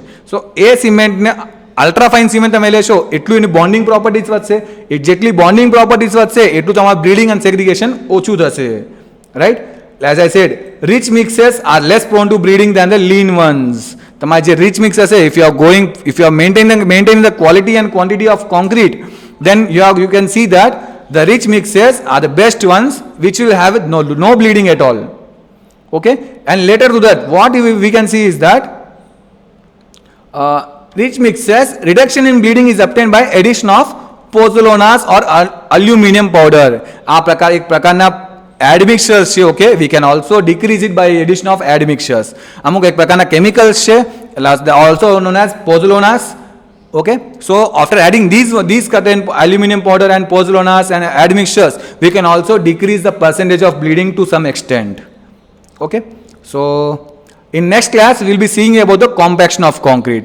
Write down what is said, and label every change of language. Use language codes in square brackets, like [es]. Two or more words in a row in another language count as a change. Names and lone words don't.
[gu] સો એ સિમેન્ટને [en] ultra fine cement [gu] તમે લેશો એટલું એની [en] bonding properties [gu] વધશે. એ જેટલી [en] bonding properties [gu] વધશે એટલું તમારું બ્લીડિંગ અને સેગ્રીગેશન ઓછું થશે, રાઈટ. [en] As I said, rich mixes are less prone to bleeding than the lean ones. [gu] તમારે જે [en] rich mix હશે, if you are maintaining the quality and quantity of concrete, then you can see that the rich mixes are the best ones which will have no bleeding at all. Okay, and later to that what we can see is that rich mixes reduction in bleeding is obtained by addition of pozzolanas or aluminum powder. [gu] આ પ્રકાર એક પ્રકારના admixtures છે. ઓકે, [en] we can also decrease it by addition of admixtures. [gu] અમુક એક પ્રકારના chemicals છે [en] also known as pozzolanas. Okay, so after adding these certain aluminum powder and pozzolanas and admixtures, we can also decrease the percentage of bleeding to some extent. Okay, so in next class we will be seeing about the compaction of concrete.